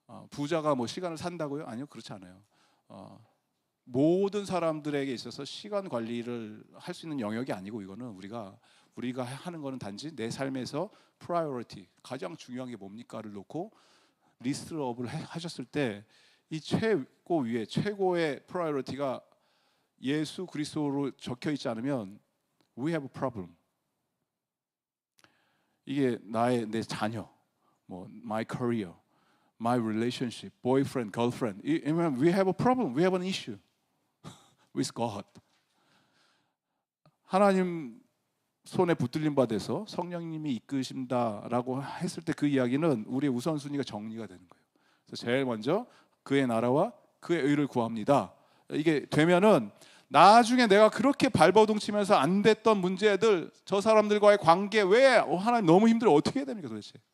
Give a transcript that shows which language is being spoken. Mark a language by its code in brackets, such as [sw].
[ko] 부자가 뭐 시간을 산다고요? 아니요, 그렇지 않아요. 모든 사람들에게 있어서 시간 관리를 할 수 있는 영역이 아니고, 이거는 우리가 하는 거는 단지 내 삶에서 프라이어리티, 가장 중요한 게 뭡니까를 놓고 리스트업을 하셨을 때, 이 최고 위에 최고의 프라이어리티가 예수 그리스도로 적혀 있지 않으면 [en] we have a problem. [ko] 이게 내 자녀, 뭐 [en] my career, my relationship, boyfriend, girlfriend. We have a problem. We have an issue with God. [ko] 하나님 손에 붙들림 받아서 성령님이 이끄신다라고 했을 때 그 이야기는 우리의 우선순위가 정리가 되는 거예요. 그래서 제일 먼저 그의 나라와 그의 의를 구합니다. 이게 되면은 나중에 내가 그렇게 발버둥 치면서 안 됐던 문제들, 저 사람들과의 관계, 왜 하나님 너무 힘들어, 어떻게 해야 됩니까 도대체?